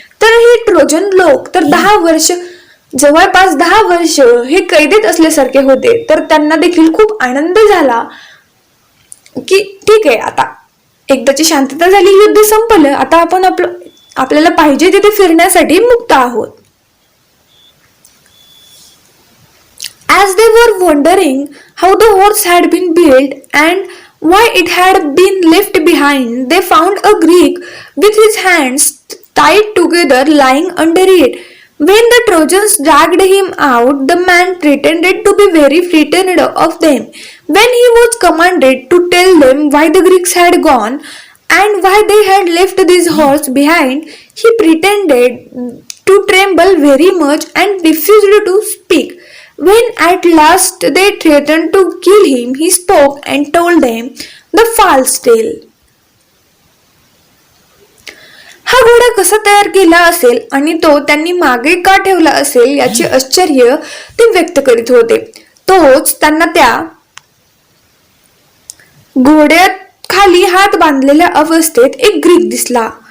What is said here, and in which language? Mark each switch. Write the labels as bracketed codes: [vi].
[mr] तर हे ट्रोजन लोक तर 10 वर्ष, जवळपास 10 वर्ष हे कैदेत असल्यासारखे होते. तर त्यांना देखील खूप आनंद झाला की ठीक आहे, आता एकदाची शांतता झाली, युद्ध संपलं, आता आपण आपल्याला पाहिजे तिथे फिरण्यासाठी मुक्त आहोत. [en] As they were wondering how the horse had been built and why it had been left behind, they found a Greek with his hands tied together lying under it. When the Trojans dragged him out, the man pretended to be very frightened of them. When he was commanded to tell them why the Greeks had gone and why they had left this horse behind, he pretended to tremble very much and refused to speak. When at last they threatened to kill him, he spoke and told them the false tale. [mr] हा घोडा कसा तयार केला असेल आणि तो त्यांनी मागे का ठेवला असेल याचे आश्चर्य ते व्यक्त करीत होते. तोच त्यांना त्या घोड्यात खाली हात बांधलेल्या अवस्थेत एक ग्रीक दिसला.